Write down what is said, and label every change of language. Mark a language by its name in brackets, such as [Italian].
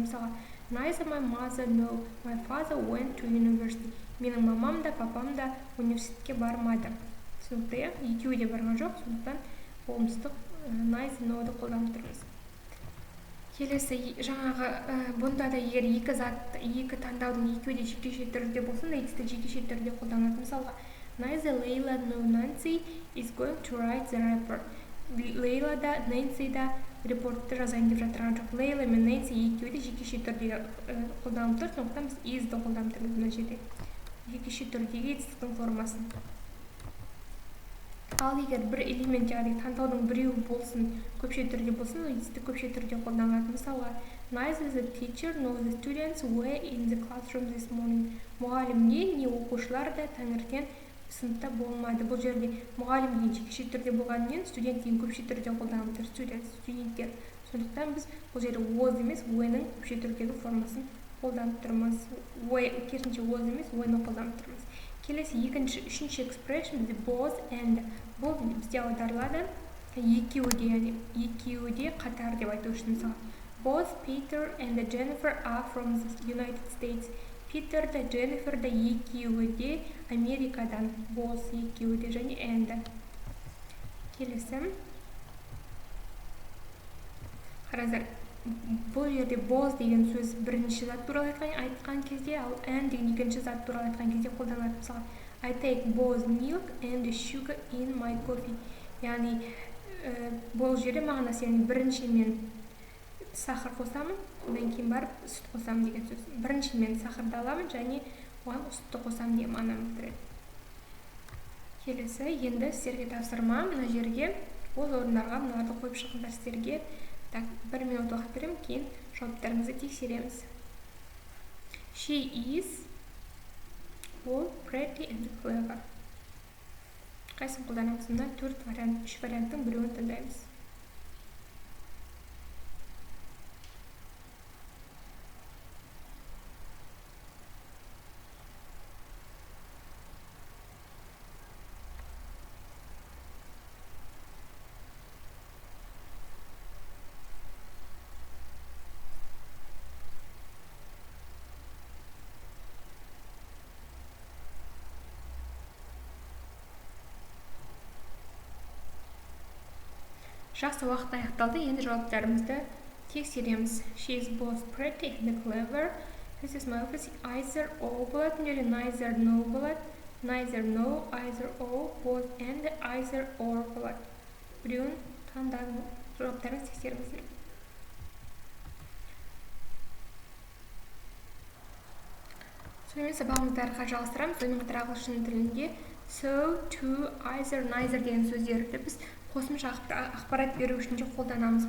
[Kazakh] Мысалға, [English] neither my mother nor my father went to university. [Kazakh] Менің мамам да, папам да университетке бармады. Түсінікті, екеуі де барған жоқ, сондықтан болымсыздық neither, no-ды қолданып тұрмыз. Келесі, жаңағы бұнда да егер екі таңдаудың екеуі де жекеше түрде болсын, етістік жекеше түрде қолданылады. Мысалға, [English] neither Layla nor Nancy is going to write the report. [Kazakh] Лейла да, Нэнси да репортты жазайын деп жатырған жоқ. Лейла мен Нэнси екеуі де жекеше түрде қолданылып тұр, сондықтан біз is-ді қолданып тұрмыз мына жерде. Жекеше түрдегі етістіктің формасын. Ал егер бір элемент яғни таңдаудың біреуі болсын, көпше түрде болсын, ол етістік көпше түрде қолданылады. Мысалға, [English] neither the teacher nor the students were in the classroom this morning. [Kazakh] Мұғалім не оқушылар да таңертең сыныпта болмады. Бұл жерде мұғалім деген жекеше түрде болғанымен, студент деген көпше түрде қолданылып тұр. Студенттер. Сондықтан біз бұл жерде was емес, were-ның көпше түрдегі формасын қолданып тұрмыз. Керісінше was емес, were-ны қолданып тұрмыз. Келесі үшінші expression бізде both and. Бұл бізде аударылады екеуі де қатар деп айту үшін. Мысалы, [English] both Peter and Jennifer are from the United States. [Kazakh] Питер да Дженнифер да екеуі де Америкадан. Both екеуі де және and. Келесі. Қараңыздар, бұл жерде both деген сөз бірінші зат туралы айтқан кезде, ал and деген екінші зат туралы айтқан кезде қолданылады. Мысалы, [English] I take both milk and sugar in my coffee. [Kazakh] Яғни, бұл жерде мағынасы, яғни бірінші мен сахар қосамын, одан кейін барып сүт қосамын деген сөз. Бірінші мен сахарды аламын және оған сүтті қосамын деген мағынаны білдіреді. Келесі, енді сіздерге тапсырма, мына жерге ол орындарға мыналарды қойып шығыңдар сіздерге. Так, 1 минут уақыт беремін, кейін жауаптарыңызды тексереміз. [English] She is all pretty and clever. [Kazakh] Қайсын қолданамыз? Мына 3 варианттың біреуін таңдаймыз. Жақсы, уақыт аяқталды. Енді жауаптарымызды тексереміз. [English] She is both pretty and clever. This is my office. [Kazakh] Either or болады. Neither no болады. Neither no, either or, both and, either or болады. Біреуін таңдадым. Жауаптарыңызды тексеріңіздер. Сонымен сабағымызды әріға жалғастырамыз. Сонымен қатар ағылшын тілінде so, to, either, neither деген сөздерді біз қосымша ақпарат беру үшін де қолданамыз.